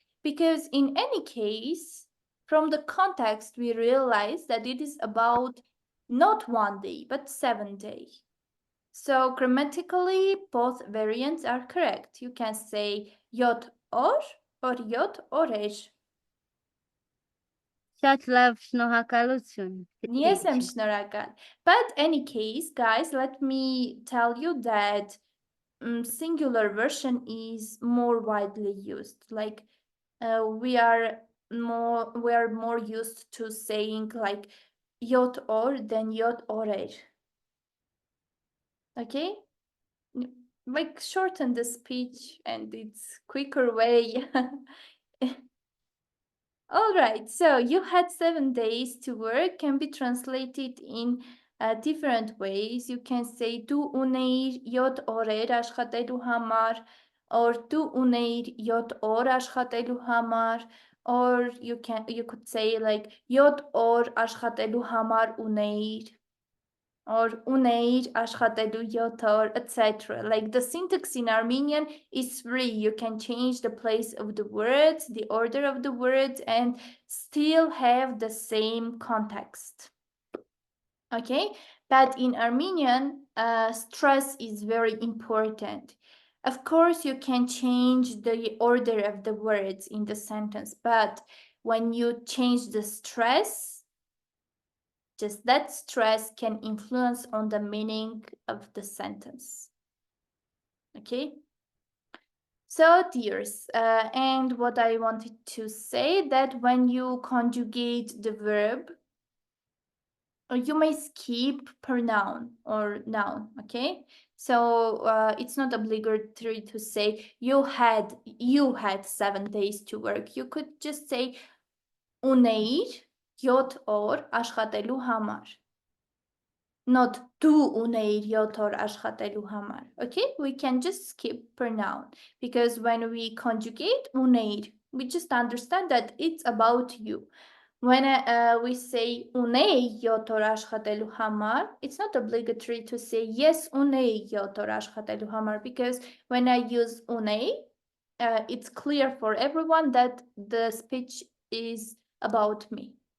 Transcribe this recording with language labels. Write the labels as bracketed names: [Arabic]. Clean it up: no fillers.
[English] Because in any case, from the context, we realize that it is about not 1 day, but 7 days. So grammatically, both variants are correct. You can say [Armenian] yot or yot oresh. շատ լավ շնորհակալություն։ [English] Yes, I'm [Armenian] շնորհակալ. [English] But any case, guys, let me tell you that singular version is more widely used. Like we are more used to saying like [Armenian] yot or [English] than [Armenian] yot orer. [English] Okay? Like shorten the speech and it's quicker way. All right, so you had 7 days to work can be translated in different ways. [Armenian] You can say դու ունեիր 7 օրեր աշխատելու համար, or դու ունեիր 7 օր աշխատելու համար, [English] or you could say like [Armenian] 7 օր աշխատելու համար ունեիր, or ունեիր աշխատելու 7 օր, etc. [English] Like the syntax in Armenian is free. You can change the place of the words, the order of the words, and still have the same context. Okay, but in Armenian, stress is very important. Of course, you can change the order of the words in the sentence, but when you change the stress, just that stress can influence on the meaning of the sentence. Okay? So, dears, and what I wanted to say that when you conjugate the verb, you may skip pronoun or noun, okay? So it's not obligatory to say you had 7 days to work. You could just say [Armenian] ունեիր 7 օր աշխատելու համար. Not դու ունեիր 7 օր աշխատելու համար. [English] Okay, we can just skip pronoun because when we conjugate [Armenian] ունեիր, [English] we just understand that it's about you. When we say [Armenian] ունեի 7 օր աշխատելու համար, [English] it's not obligatory to say [Armenian] yes ունեի 7 օր աշխատելու համար [English] because when I use ունեի, it's clear for everyone that the speech is about me.